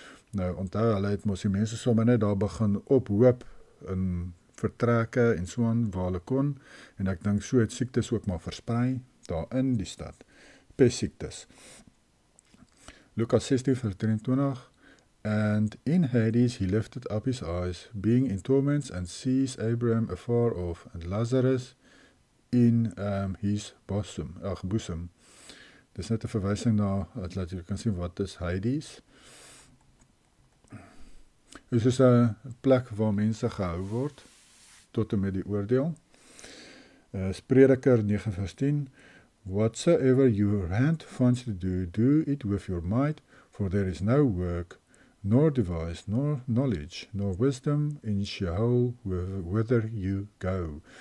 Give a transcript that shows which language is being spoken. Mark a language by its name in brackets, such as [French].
[Afrikaans] Nou, onthou, hulle het mos die mense sommer net daar begin ophoop in vertrekke en so aan waar hulle kon, en ek dink so het siektes ook maar versprei daar in die stad. Pessiektes. Lukas 16 vers 23, [English] and in Hades he lifted up his eyes, being in torments, and sees Abraham afar off, and Lazarus in his bosom. [Afrikaans] Dis net 'n verwysing na, dat jy kan sien wat is Hades. Dit is 'n plek waar mense gehou word, tot en met die oordeel. Prediker 9 vers 10, [English] whatsoever your hand finds to do, do it with your might, for there is no work, nor device, nor knowledge, nor wisdom in Sheol, whither you go.